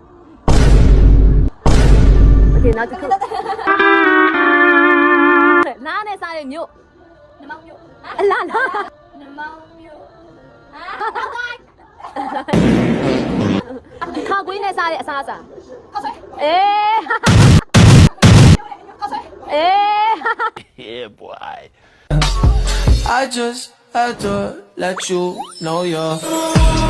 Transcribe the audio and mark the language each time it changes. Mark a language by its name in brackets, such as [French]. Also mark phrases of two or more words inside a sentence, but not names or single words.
[Burmese] Okay နောက်တစ်ခုနားနဲ့စားတဲ့မြို့ နမောင်မြို့ အလားလား နမောင်မြို့ ခါကွေးနဲ့စားတဲ့အစားအစာ ခေါ်ဆွဲခေါ်ဆွဲ [English] Yeah, boy. I just had to let you know you're